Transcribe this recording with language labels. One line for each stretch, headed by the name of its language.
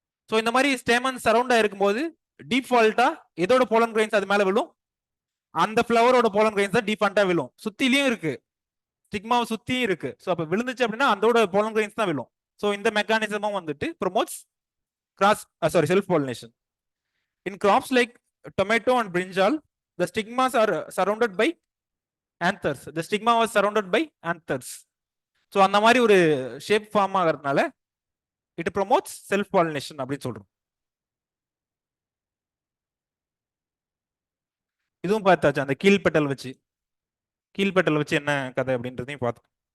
Tamil: So இந்த மாதிரி stamen surround ஆயிருக்கும் போது டிஃபால்ட்டா எதோட போலன் கிரெயின்ஸ் அது மேல விழும்? அந்த ஃபிளவரோட போலன் கிரெயின்ஸ் தான் டிஃபால்ட்டா விழும். சுத்திலையும் இருக்கு, ஸ்டிக்மாவை சுத்தியும் இருக்கு. ஸோ அப்ப விழுந்துச்சு அப்படின்னா அதோட போலன் கிரெயின்ஸ் தான் விழும். ஸோ இந்த மெக்கானிசமும் வந்துட்டு
English: Promotes self pollination. In crops like tomato and brinjal, the stigmas are surrounded by anthers. The stigma was surrounded by anthers.
Tamil: So அந்த மாதிரி ஒரு ஷேப் ஃபார்ம் ஆகிறதுனால
English: it promotes self pollination
Tamil: அப்படின்னு சொல்றோம். இதுவும் பார்த்தாச்சு, அந்த கீழ்பெட்டல் வச்சு என்ன கதை அப்படின்றதையும் பார்த்தோம்.